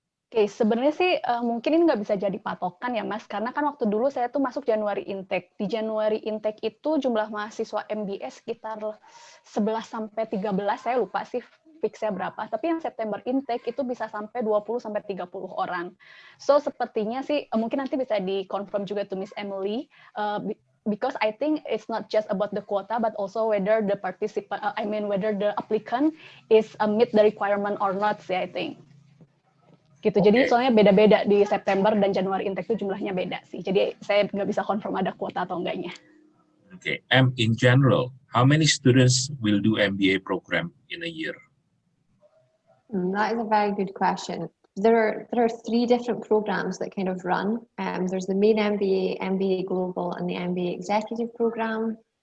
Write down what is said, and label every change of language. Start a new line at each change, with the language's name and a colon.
Indonesian: Oke, sebenarnya sih mungkin ini nggak bisa jadi patokan ya Mas, karena kan waktu dulu saya tuh masuk Januari intake. Di Januari intake itu jumlah mahasiswa MBA sekitar 11 sampai 13, saya lupa sih fixnya berapa. Tapi yang September intake itu bisa sampai 20 sampai 30 orang.
English: So
Indonesian: sepertinya sih mungkin nanti bisa di-confirm juga
English: to Miss Emily, because I think it's not just about the quota, but also whether the participant, whether the applicant is meet the requirement or not sih, I think.
Indonesian: Gitu. Jadi soalnya beda-beda di September dan Januari intake itu jumlahnya beda sih. Jadi saya nggak bisa confirm ada kuota atau enggaknya.
English: Okay. In general, how many students will do MBA program in a year? That is a very good question. There are 3 different programs that kind of run. There's the main MBA, MBA Global, and the MBA Executive program.